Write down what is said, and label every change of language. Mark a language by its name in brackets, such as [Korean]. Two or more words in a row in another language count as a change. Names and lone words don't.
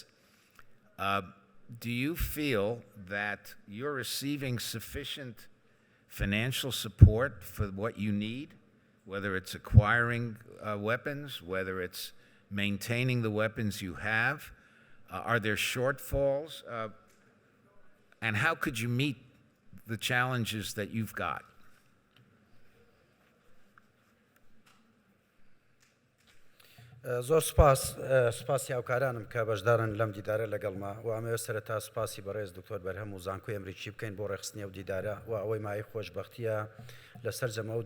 [English] Do you feel that you're receiving sufficient financial support for what you need whether it's acquiring weapons, whether it's maintaining the weapons you have? Are there shortfalls? And how could you meet the challenges that you've got? [Central Kurdish] زۆر سپاسی هاوکارانم کە بەشدارن لەم دیدارە لەگەڵما و ئەمەوێت سەرەتا سپاسی بەڕێز دکتۆر بەرهەم و زانکۆی ئەمریکی بکەین بۆ ڕێخستنی ئەو دیدارە و ئەوەی مای خۆشبەختیە لەسەر جەمە ئەو